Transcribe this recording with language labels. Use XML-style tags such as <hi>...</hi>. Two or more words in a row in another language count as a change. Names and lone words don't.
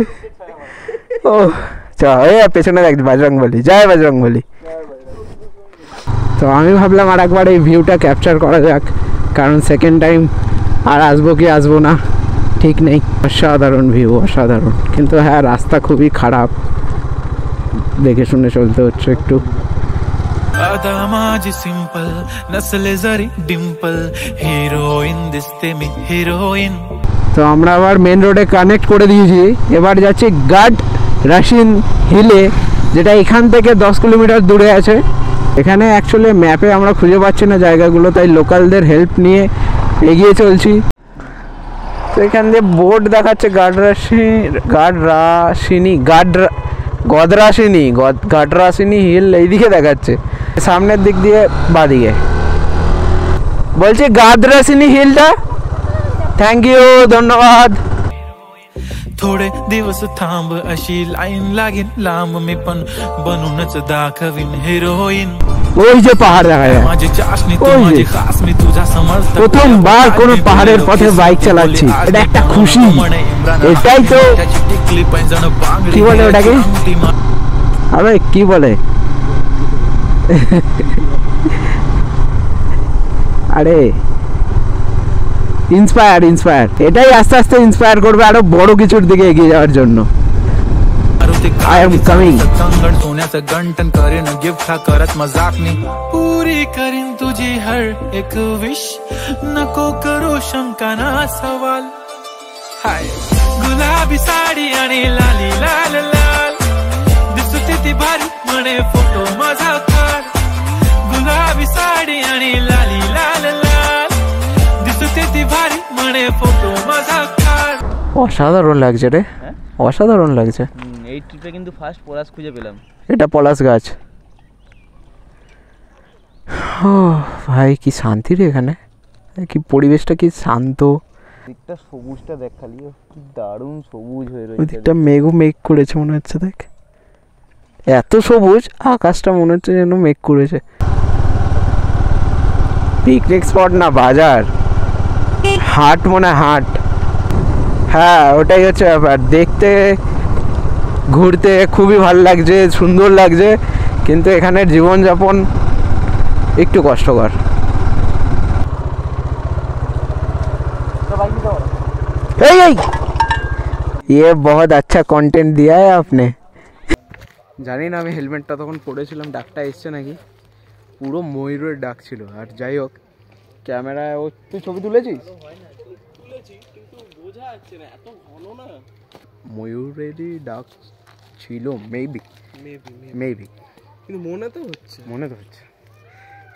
<bn>ও চা পেছনে দেখ বজরংবলী, জয় বজরংবলী। তো আমি ভাবলাম আর একবার এই ভিউটা ক্যাপচার করা যাক, কারণ</bn> <en>second time</en> <bn>আর আসবো কি আসবো না ঠিক নেই। অসাধারণ ভিউ, অসাধারণ। কিন্তু হ্যাঁ রাস্তা খুবই খারাপ, দেখে শুনে চলতে হচ্ছে একটু।</bn> <mr>आदा माझी सिंपल नसले जरी डिंपल हिरोइन दिसते मी हिरोइन।</mr> <bn>তো আমরা আবার</bn> <en>main road connect</en> <bn>করে দিয়েছি। এবার যাচ্ছি গাডরাসিন হিলে, যেটা এখান থেকে 10 কিলোমিটার দূরে আছে। এখানে অ্যাকচুয়ালি ম্যাপে আমরা খুঁজে পাচ্ছি না জায়গাগুলো, তাই</bn> <en>locals help</en> <bn>নিয়ে এগিয়ে চলছি। তো এখান দিয়ে বোর্ড দেখাচ্ছে গাডরাসিনি হিল এইদিকে দেখাচ্ছে, সামনের দিক দিয়ে বাদিকে বলছি গাডরাসিনি হিলটা।</bn> <en>thank you,</en> <bn>ধন্যবাদ।</bn> <mr>थोडे दिवस थांब अशी लाईन लागेल लांब मी पण बनूनच दाखवीन हिरोईन।</mr> <bn>ওই যে পাহাড় দেখা যায়,</bn> <mr>माझी चाशनी तू माझी खास मी तुझा समजता।</mr> <bn>প্রথমবার কোন পাহাড়ের পথে বাইক চালাচ্ছি, এটা একটা খুশি। এটাই তো</bn> <mr>टिकली पैंजण बांगडी</mr> <bn>কি বলে ওটাকে, আরে কি বলে, আরে ইন্সপায়ার। এটাই আস্তে আস্তে ইন্সপায়ার করবে আরো বড় কিছুর দিকে এগিয়ে যাওয়ার জন্য।</bn> <en>I am coming.</en> <mr>कंगण सोन्याचं गंटन करेन गिफ्ट हा करत मजाकनी पुरी करीन तुझी हर एक विश नको करू शंका ना सवाल। हाय गुलाबी साडी आणि लाली लाल लाल दिसते ती भारी म्हणे फोटो माझा काढ। गुलाबी साडी आणि लाली लाल लाल दिसते ती भारी म्हणे फोटो माझा काढ।</mr> <bn>অসাধারণ লাগছে রে, অসাধারণ লাগছে। এই ট্রিপে কিন্তু ফার্স্ট পলাশ খুঁজে পেলাম। এটা পলাশ গাছ। ভাই কি শান্তি রে এখানে, কি পরিবেশটা কি শান্ত। দিকটা সবুজটা দেখ খালি, কি দারুণ সবুজ হয়ে রয়েছে। ওদিকটা মেঘ করেছে মনে হচ্ছে, দেখ এত সবুজ, আকাশটা মনে হচ্ছে যেন মেঘ করেছে।</bn> <en>picnic spot</en> <bn>না বাজার, হাট মনে হাট। হ্যাঁ ওটাই হচ্ছে ব্যাপার। দেখতে ঘুরতে খুবই ভালো লাগছে, সুন্দর লাগছে, কিন্তু এখানের জীবনযাপন একটু কষ্টকর।</bn> <hi>ये बहुत अच्छा कंटेंट दिया है आपने।</hi> <bn>জানি না আমি হেলমেটটা তখন পরেছিলাম, ডাকটা এসছে নাকি, পুরো ময়ূরের ডাক ছিল। আর যাই হোক ক্যামেরায় ও, তুই ছবি তুলেছিস? ময়ূরেরই ডাক ছিল মেবি, কিন্তু মনে তো হচ্ছে।</bn>